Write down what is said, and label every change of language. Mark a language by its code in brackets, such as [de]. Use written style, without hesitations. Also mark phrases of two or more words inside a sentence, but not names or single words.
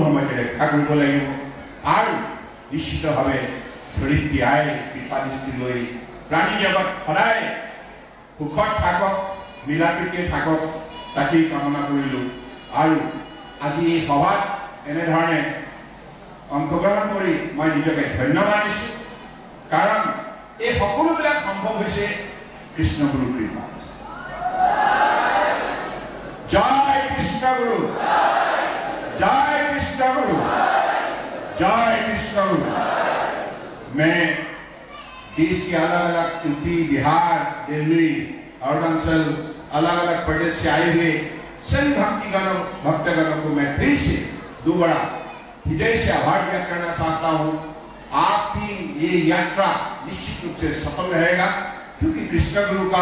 [as] সময়তে ৰক্ষা কৰিব লাগিব আৰু নিশ্চিতভাৱে ধৰিত্ৰী আইৰ কৃপা দৃষ্টি লৈ প্ৰাণী জগত সদায় সুখত থাকক মিলাপ্ৰীতিৰে থাকক তাকেই কামনা কৰিলোঁ আৰু আজি এই সভাত এনেধৰণে অংশগ্ৰহণ কৰি মই নিজকে ধন্য মানিছোঁ কাৰণ এই সকলোবিলাক সম্ভৱ হৈছে কৃষ্ণগুৰুৰ কৃপাত জয় কৃষ্ণগুৰু [hi] जय कृष्ण गुरु जय कृष्ण गुरु मैं देश के अलग अलग यूपी बिहार दिल्ली अरुणाचल अलग अलग प्रदेश से आए हुए सभी भक्तगणों को मैं फिर से दोबारा हृदय से आभार व्यक्त करना चाहता हूँ आपकी ये यात्रा निश्चित रूप से सफल रहेगा क्योंकि कृष्ण गुरु का